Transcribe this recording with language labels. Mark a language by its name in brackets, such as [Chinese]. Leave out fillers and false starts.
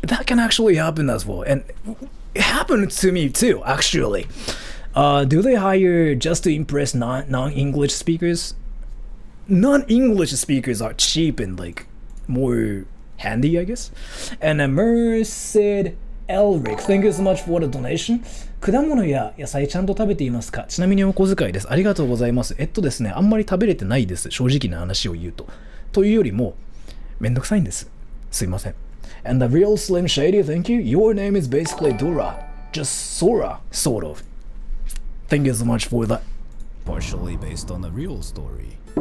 [English] That can actually happen as well, and it happened to me too actually. Do they hire just to impress non-English speakers? Non-English speakers are cheap and like more handy, I guess. And Merced Elric, thank you so much for the donation. [Japanese] 果物や野菜ちゃんと食べていますか？ちなみにお小遣いです。ありがとうございます。ですね、あんまり食べれてないです。正直な話を言うと。というよりも、めんどくさいんです。すいません。 [English] And the real Slim Shady, thank you. Your name is basically Dora. Just Sora, sort of. Thank you so much for that. Partially based on the real story.